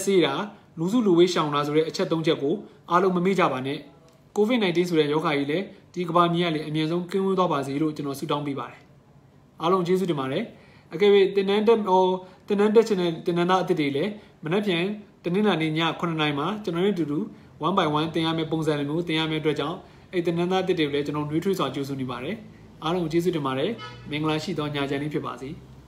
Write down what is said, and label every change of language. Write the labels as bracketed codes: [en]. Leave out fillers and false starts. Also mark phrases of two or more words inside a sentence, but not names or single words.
[my] ဆေးတာလူစုလူဝေးရှောင်တာဆိုတဲ့အချက်၃ချက်ကိုအားလုံးမမေ့ကြပါနဲ့ COVID-19 ဆိုတဲ့ရောဂါကြီးလေဒီကမ္ဘာမြေကလေအမြင်ဆုံးကင်းဝေးသွားပါစေလို့ကျွန်တော်ဆုတောင်းပေးပါတယ်အားလုံးကျေးဇူးတင်ပါတယ်အကယ်၍တင်နန်းတက်ချင်တဲ့တင်နန်းသားအသစ်တွေလည်းမနေ့ပြန်တနင်္လာနေ့ည9:00 နာရီမှာကျွန်တော်တို့အတူတူ [en] one by one [my] တင်ရမယ့်ပုံစံတွေမျိုးတင်ရမယ့်အတွက်ကြောင့်အဲ့တင်နန်းသားအသစ်တွေလည်းကျွန်တော်နှွေးထွေးစွာကြိုးစွနေပါတယ်အားလုံးကျေးဇူးတင်ပါတယ်မင်္ဂလာရှိသောညချမ်းလေးဖြစ်ပါစေ